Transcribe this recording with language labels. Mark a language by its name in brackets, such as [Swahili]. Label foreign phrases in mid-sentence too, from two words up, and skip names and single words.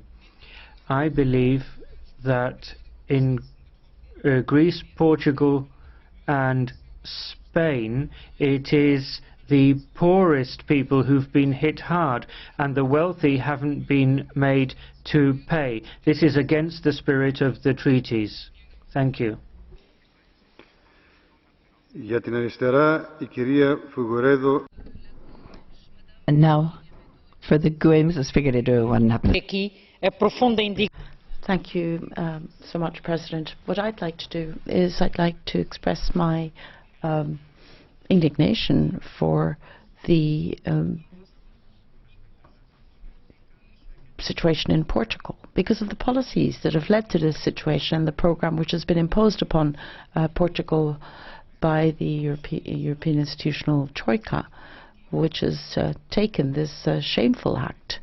[English] I believe that in Greece, Portugal and Spain, it is the poorest people who've been hit hard, and the wealthy haven't been made to pay. This is against the spirit of the treaties. Thank you. [Greek] Για την αριστερά, η κυρία Figueiredo. [English] And now, for the GUE, Mrs. Figueiredo, one minute. Thank you so much, President. What I'd like to do is I'd like to express my indignation for the situation in Portugal because of the policies that have led to this situation, the program which has been imposed upon Portugal by the European institutional troika, which has taken this shameful act.